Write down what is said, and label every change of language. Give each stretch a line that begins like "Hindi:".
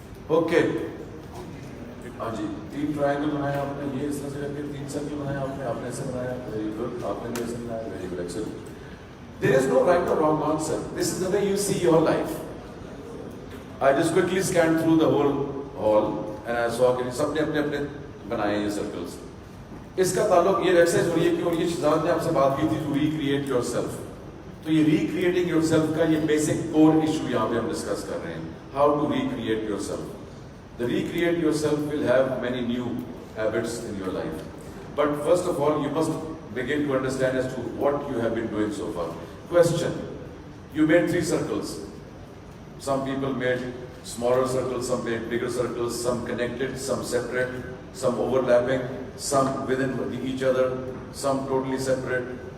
Hindi: Okay, हाँ जी, 3 triangle बनाया आपने, ये इस तरह से करके 3 सर्कल बनाया आपने, आपने ऐसे बनाया, वेरी गुड, आपने भी ऐसे बनाया, very good, excellent.
English: There is no right or wrong answer. This is the way you see your life. I just quickly scanned through the whole hall and I saw
Hindi: कि सबने अपने अपने बनाए ये सर्कल्स। इसका ताल्लुक ये एक्सरसाइज हो रही है कि, और ये शिजात ने आपसे बात की थी,
English: To recreate yourself.
Hindi: तो ये रिक्रिएटिंग योरसेल्फ का ये बेसिक कोर इशू यहाँ पे हम डिस्कस कर रहे हैं,
English: How to recreate yourself. The recreate yourself will have many new habits in your life, but first of all you must begin to understand as to what you have been doing so far. Question: you made 3 circles. Some people made smaller circles, some made bigger circles, some connected, some separate, some overlapping, some within each other, some totally separate.